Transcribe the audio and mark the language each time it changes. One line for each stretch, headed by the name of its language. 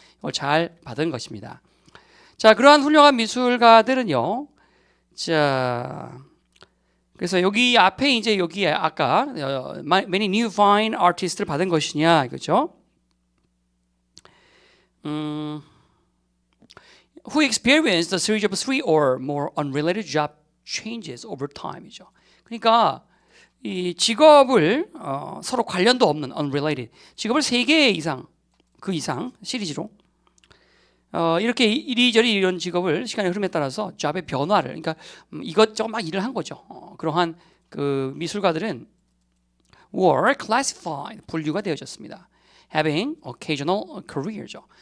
Korean: 이걸 잘 받은 것입니다. 자, 그러한 훌륭한 미술가들은요. 자, 그래서 여기 앞에 이제 여기 아까
English: many new fine artist
Korean: 를 받은 것이냐 이거죠.
English: Who experienced a series of 3 or more unrelated job changes over time이죠.
Korean: 그러니까 이 직업을 서로 관련도 없는 unrelated 직업을 3개 이상 그 이상 시리즈로 이렇게 이리저리 이런 직업을 시간의 흐름에 따라서 잡의 변화를 그러니까 이것저것 막 일을 한 거죠. 그러한 그 미술가들은
English: were classified
Korean: 분류가 되어졌습니다.
English: having occasional career죠.